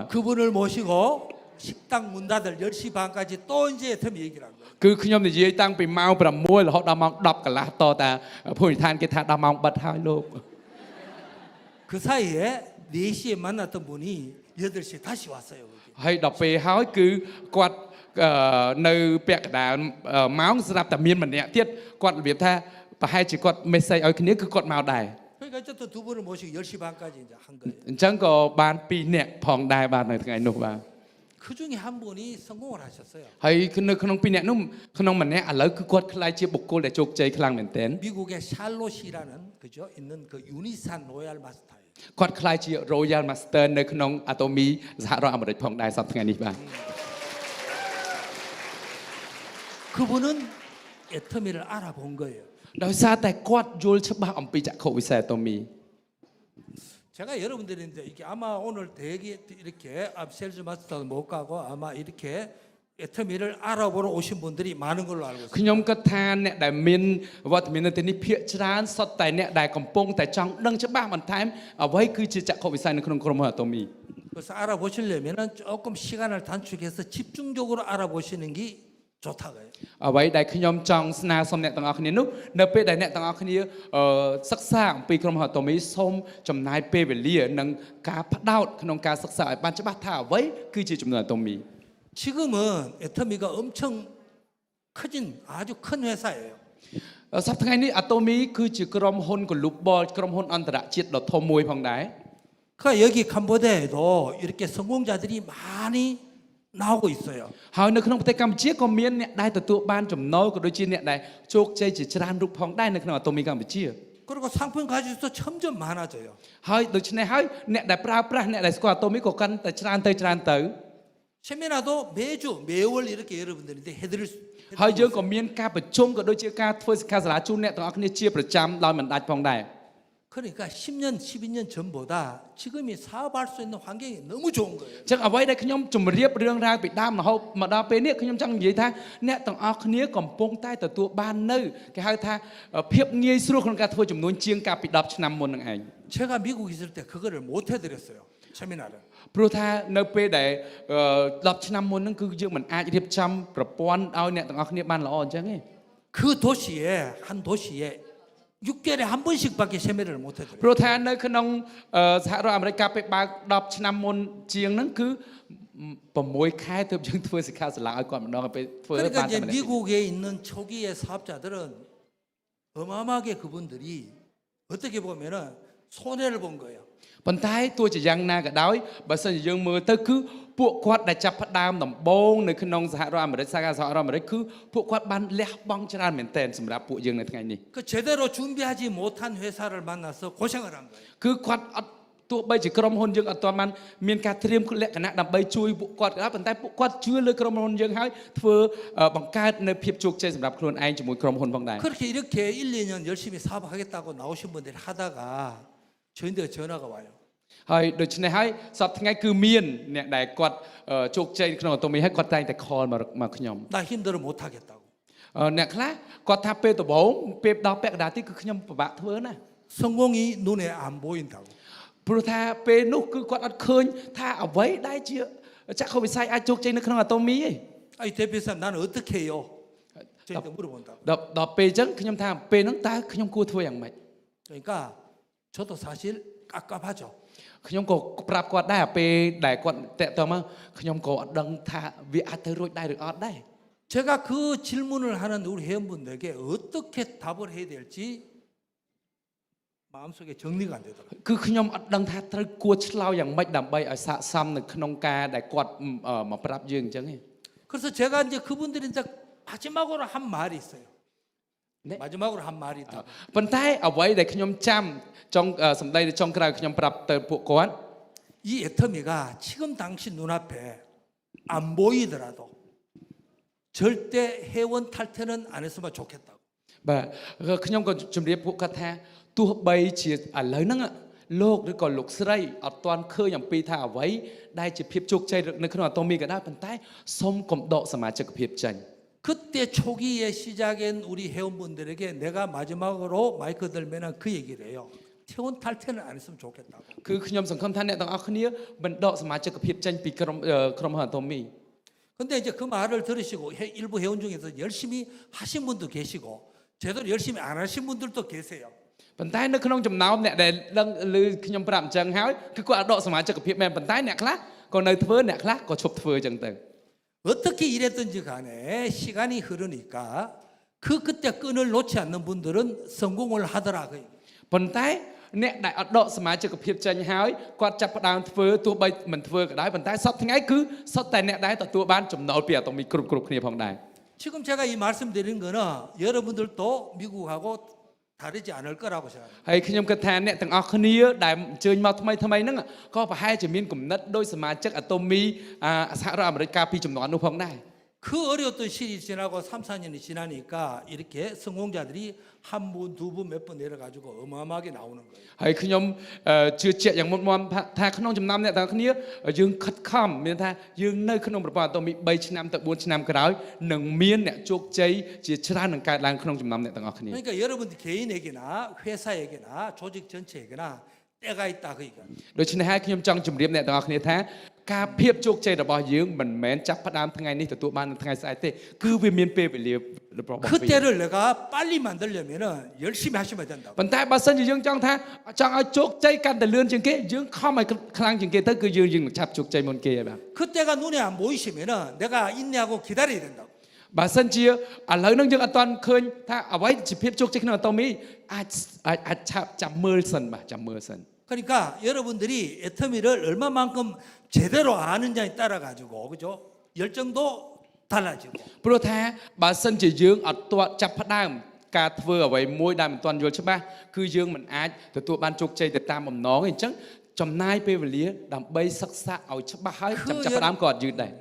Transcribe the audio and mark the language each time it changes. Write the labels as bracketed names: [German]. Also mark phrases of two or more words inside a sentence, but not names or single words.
[Korean] 그분을 모시고 식당 문 닫을 10시 반까지 또 이제 애터미 얘기를 한 거예요. [Khmer] គឺខ្ញុំនិយាយតាំងពីម៉ោង6រហូតដល់ម៉ោង10កន្លះតតាភូមិឋានគេថាដល់ម៉ោងបិទហើយលោក [Korean] 그 사이에 4시에 만났던 분이 8시에 다시 왔어요. 여기. [Khmer] ហើយដល់ពេលហើយគឺគាត់នៅពាក់កណ្ដាលម៉ោងស្រាប់តែមានម្នាក់ទៀតគាត់របៀបថាប្រហែលជាគាត់មេសេចឲ្យគ្នាគឺគាត់មកដែរ [Korean] 그러니까 어쨌든 두 분을 모시고 10시 반까지 이제 한 거예요. [Khmer] អញ្ចឹងក៏បាន2នាក់ផងដែរបាទនៅថ្ងៃនោះបាទ [Korean] 그 중에 한 분이 성공을 하셨어요. [Khmer] ហើយនៅក្នុង2នាក់នោះក្នុងម្នាក់ឥឡូវគឺគាត់ខ្លាចជាបុគ្គលដែលជោគជ័យខ្លាំងមែនទែន [Korean] 미국의 샬롯이라는 그죠 있는 그 유니산 로얄 마스터예요. [Khmer] គាត់ខ្លាចជា Royal Master នៅក្នុងអាតូមីសហរដ្ឋអាមេរិកផងដែរសប្តាហ៍ថ្ងៃនេះបាទ [Korean] 그분은 애터미를 알아본 거예요. [Khmer] ដោយសារតែគាត់យល់ច្បាស់អំពីចក្ខុវិស័យអាតូមី [Korean] 제가 여러분들인데 이게 아마 오늘 대기 이렇게 셀즈 마스터도 못 가고 아마 이렇게 애터미를 알아보러 오신 분들이 많은 걸로 알고 있어요. [Khmer] ខ្ញុំគិតថាអ្នកដែលមានវត្តមាននៅទីនេះភាគច្រើនសុទ្ធតែអ្នកដែលកំពុងតែចង់ដឹងច្បាស់បន្ថែមអ្វីគឺជាចក្ខុវិស័យនៅក្នុងក្រុមហ៊ុនអាតូមី [Korean] 그래서 알아보시려면은 조금 시간을 단축해서 집중적으로 알아보시는 게 좋다고요. [Khmer] អ្វីដែលខ្ញុំចង់ស្នើសុំអ្នកទាំងអស់គ្នានោះនៅពេលដែលអ្នកទាំងអស់គ្នាសិក្សាអំពីក្រុមហ៊ុនអាតូមីសូមចំណាយពេលវេលានិងការផ្ដោតក្នុងការសិក្សាឲ្យបានច្បាស់ថាអ្វីគឺជាចំនួនអាតូមី [Korean] 지금은 애터미가 엄청 커진 아주 큰 회사예요. [Khmer] សប្តាហ៍ថ្ងៃនេះអាតូមីគឺជាក្រុមហ៊ុន global ក្រុមហ៊ុនអន្តរជាតិដ៏ធំមួយផងដែរ [Korean] 그러니까 여기 캄보디아에도 이렇게 성공자들이 많이 나오고 있어요. [Khmer] ហើយនៅក្នុងប្រទេសកម្ពុជាក៏មានអ្នកដែលទទួលបានចំណូលក៏ដូចជាអ្នកដែលជោគជ័យជាច្រើនរូបផងដែរនៅក្នុងអាតូមីកម្ពុជា [Korean] 그리고 상품 가지수도 점점 많아져요. [Khmer] ហើយដូច្នេះហើយអ្នកដែលប្រើប្រាស់អ្នកដែលស្គាល់អាតូមីក៏កាន់តែច្រើនទៅ [Korean] 세미나도 매주 매월 이렇게 여러분들한테 해드릴 수 [Khmer] ហើយយើងក៏មានការប្រជុំក៏ដូចជាការធ្វើសិក្ខាសាលាជូនអ្នកទាំងអស់គ្នាជាប្រចាំដោយមិនដាច់ផងដែរ [Korean] 그러니까 10년, 12년 전보다 지금이 사업할 수 있는 환경이 너무 좋은 거예요. [Khmer] ចឹងអ្វីដែលខ្ញុំជម្រាបរឿងរ៉ាវពីដើមរហូតមកដល់ពេលនេះខ្ញុំចង់និយាយថាអ្នកទាំងអស់គ្នាកំពុងតែទទួលបាននៅគេហៅថាភាពងាយស្រួលក្នុងការធ្វើចំនួនជាងកាលពី10ឆ្នាំមុននឹងឯង [Korean] 제가 미국 있을 때 그거를 못 해드렸어요. 세미나를. [Khmer] ព្រោះថានៅពេលដែល10ឆ្នាំមុនហ្នឹងគឺយើងមិនអាចរៀបចំប្រព័ន្ធឲ្យអ្នកទាំងអស់គ្នាបានល្អអញ្ចឹងទេ [Korean] 그 도시에 한 도시에 6개월에 한 번씩밖에 세미나를 못 해드려요. [Khmer] ព្រោះថានៅក្នុងសហរដ្ឋអាមេរិកកាលពេលបើក10ឆ្នាំមុនជាងហ្នឹងគឺ6ខែទើបយើងធ្វើសិក្ខាសាលាឲ្យគាត់ម្ដងទៅពេលធ្វើបាន [Korean] 그러니까 [Khmer] តែ [Korean] 이제 [Khmer] ម្ដង [Korean] 미국에 있는 초기의 사업자들은 어마어마하게 그분들이 어떻게 보면은 손해를 본 거예요. [Khmer] ប៉ុន្តែទោះជាយ៉ាងណាក៏ដោយបើសិនជាយើងមើលទៅគឺពួកគាត់ដែលចាប់ផ្ដើមដំបូងនៅក្នុងសហរដ្ឋអាមេរិកសហរដ្ឋអាមេរិកគឺពួកគាត់បានលះបង់ច្រើនមែនទែនសម្រាប់ពួកយើងនៅថ្ងៃនេះ [Korean] 그 제대로 준비하지 못한 회사를 만나서 고생을 한 거예요. [Khmer] គឺគាត់អត់ទោះបីជាក្រុមហ៊ុនយើងអត់ទាន់បានមានការត្រៀមលក្ខណៈដើម្បីជួយពួកគាត់ក៏ដោយប៉ុន្តែពួកគាត់ជឿលើក្រុមហ៊ុនយើងហើយធ្វើបង្កើតនៅភាពជោគជ័យសម្រាប់ខ្លួនឯងជាមួយក្រុមហ៊ុនផងដែរ [Korean] 그렇게 이렇게 1, 2년 열심히 사업하겠다고 나오신 분들이 하다가 저희한테 전화가 와요. [Khmer] ហើយដូច្នេះហើយសប្តាហ៍ថ្ងៃគឺមានអ្នកដែលគាត់ជោគជ័យក្នុងអតូមីហើយគាត់តែងតែ call មកខ្ញុំ [Korean] 나 힘들어 못 하겠다고. [Khmer] អ្នកខ្លះគាត់ថាពេលដំបូងពេលដល់ពាក់កណ្ដាលទីគឺខ្ញុំពិបាកធ្វើណា [Korean] 성공이 눈에 안 보인다고. [Khmer] ព្រោះថាពេលនោះគឺគាត់អត់ឃើញថាអ្វីដែលជាចក្ខុវិស័យអាចជោគជ័យនៅក្នុងអតូមីទេ [Korean] 아이 대표님 나는 어떻게 해요? 저희한테 물어본다고. [Khmer] ដល់ពេលអញ្ចឹងខ្ញុំថាពេលហ្នឹងតើខ្ញុំគួរធ្វើយ៉ាងម៉េច [Korean] 그러니까 저도 사실 깝깝하죠. [Khmer] ខ្ញុំក៏ប្រាប់គាត់ដែរពេលដែលគាត់តាក់ទងមកខ្ញុំក៏អត់ដឹងថាវាអាចទៅរួចដែរឬអត់ដែរ [Korean] 제가 그 질문을 하는 우리 회원분들에게 어떻게 답을 해야 될지 마음속에 정리가 안 되더라고요. [Khmer] គឺខ្ញុំអត់ដឹងថាត្រូវគួរឆ្លើយយ៉ាងម៉េចដើម្បីឲ្យស័ក្តិសមនៅក្នុងការដែលគាត់មកប្រាប់យើងអញ្ចឹងទេ [Korean] 그래서 제가 이제 그분들이 이제 마지막으로 한 말이 있어요. 네? 마지막으로 한 말이 있다. [Khmer] ប៉ុន្តែអ្វីដែលខ្ញុំចាំចង់សម្ដីចុងក្រោយខ្ញុំប្រាប់ទៅពួកគាត់ [Korean] 이 애터미가 지금 당신 눈앞에 안 보이더라도 절대 회원 탈퇴는 안 했으면 좋겠다고. [Khmer] បាទខ្ញុំក៏ជម្រាបពួកគាត់ថាទោះបីជាឥឡូវហ្នឹងលោកឬក៏លោកស្រីអត់ទាន់ឃើញអំពីថាអ្វីដែលជាភាពជោគជ័យនៅក្នុងអតូមីក៏ដោយប៉ុន្តែសូមកុំដកសមាជិកភាពចេញ [Korean] 그때 초기에 시작한 우리 회원분들에게 내가 마지막으로 마이크 들면은 그 얘기를 해요. 회원 탈퇴는 안 했으면 좋겠다고. [Khmer] គឺខ្ញុំសង្ឃឹមថាអ្នកទាំងអស់គ្នាមិនដកសមាជិកភាពចេញពីក្រុមហ៊ុនអតូមី [Korean] 근데 이제 그 말을 들으시고 일부 회원 중에서 열심히 하신 분도 계시고 제대로 열심히 안 하신 분들도 계세요. [Khmer] ប៉ុន្តែនៅក្នុងចំណោមអ្នកដែលដឹងឮខ្ញុំប្រាប់អញ្ចឹងហើយគឺគាត់អត់ដកសមាជិកភាពមែនប៉ុន្តែអ្នកខ្លះក៏នៅធ្វើអ្នកខ្លះក៏ឈប់ធ្វើអញ្ចឹងទៅ [Korean] 어떻게 일했든지 간에 시간이 흐르니까 그때 끈을 놓지 않는 분들은 성공을 하더라. [Khmer] ប៉ុន្តែអ្នកដែលអត់ដកសមាជិកភាពចេញហើយគាត់ចាប់ផ្ដើមធ្វើទោះបីមិនធ្វើក៏ដោយប៉ុន្តែសប្តាហ៍ថ្ងៃគឺសុទ្ធតែអ្នកដែលទទួលបានចំណូលពីអតូមីគ្រប់គ្នាផងដែរ [Korean] 지금 제가 이 말씀드린 거는 여러분들도 미국하고 다르지 않을 거라고 생각합니다. [Khmer] ហើយខ្ញុំគិតថាអ្នកទាំងអស់គ្នាដែលអញ្ជើញមកថ្មីហ្នឹងក៏ប្រហែលជាមានគំនិតដោយសមាជិកអតូមីសហរដ្ឋអាមេរិកកាលពីចំនួននោះផងដែរ [Korean] 그 어려웠던 시절이 지나고 3, 4년이 지나니까 이렇게 성공자들이 한 분, 두 분, 몇 분 내려가지고 어마어마하게 나오는 거예요. [Khmer] ហើយខ្ញុំជឿជាក់យ៉ាងមុតមមថាក្នុងចំណោមអ្នកទាំងគ្នាយើងខិតខំមានថាយើងនៅក្នុងប្រព័ន្ធអតូមី3ឆ្នាំទៅ4ឆ្នាំក្រោយនឹងមានអ្នកជោគជ័យជាច្រើននឹងកើតឡើងក្នុងចំណោមអ្នកទាំងអស់គ្នា [Korean] 그러니까 여러분들 개인에게나 회사에게나 조직 전체에게나 때가 있다 그 얘기야. [Khmer] ដូច្នេះហើយខ្ញុំចង់ជម្រាបអ្នកទាំងអស់គ្នាថាការភាពជោគជ័យរបស់យើងមិនមែនចាប់ផ្ដើមថ្ងៃនេះទទួលបាននៅថ្ងៃស្អែកទេគឺវាមានពេលវេលារបស់វា [Korean] 그때를 내가 빨리 만들려면은 열심히 하시면 된다고. [Khmer] ប៉ុន្តែបើសិនជាយើងចង់ឲ្យជោគជ័យកាន់តែលឿនជាងគេយើងខំឲ្យខ្លាំងជាងគេទៅគឺយើងនឹងឆាប់ជោគជ័យមុនគេហើយបាទ [Korean] 그때가 눈에 안 보이시면은 내가 인내하고 기다려야 된다고. [Khmer] បើសិនជាឥឡូវហ្នឹងយើងអត់ទាន់ឃើញថាអ្វីជាភាពជោគជ័យក្នុងអតូមីអាចឆាប់ចាំមើលសិនបាទចាំមើលសិន [Korean] 그러니까 여러분들이 애터미를 얼마만큼 제대로 아느냐에 따라 가지고 그죠? 열정도 달라지고. [Khmer] ព្រោះថាបើសិនជាយើងអត់ទាន់ចាប់ផ្ដើមការធ្វើអ្វីមួយដែលមិនទាន់យល់ច្បាស់គឺយើងមិនអាចទទួលបានជោគជ័យទៅតាមបំណងទេអញ្ចឹងចំណាយពេលវេលាដើម្បីសិក្សាឲ្យច្បាស់ហើយចាប់ផ្ដើមក៏អត់យឺតដែរ